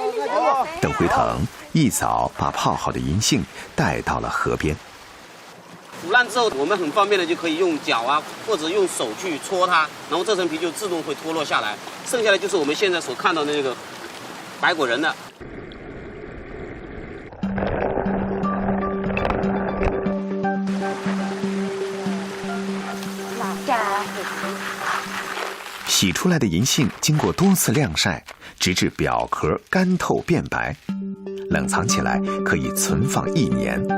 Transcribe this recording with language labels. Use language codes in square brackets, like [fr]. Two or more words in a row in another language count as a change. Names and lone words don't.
[zh] 鄧輝騰一早把泡好的銀杏帶到了河邊。腐烂之后，我们很方便的就可以用脚啊，或者用手去搓它，然后这层皮就自动会脱落下来。剩下的就是我们现在所看到的那个白果仁了。洗出来的银杏经过多次晾晒，直至表壳干透变白，冷藏起来可以存放1年。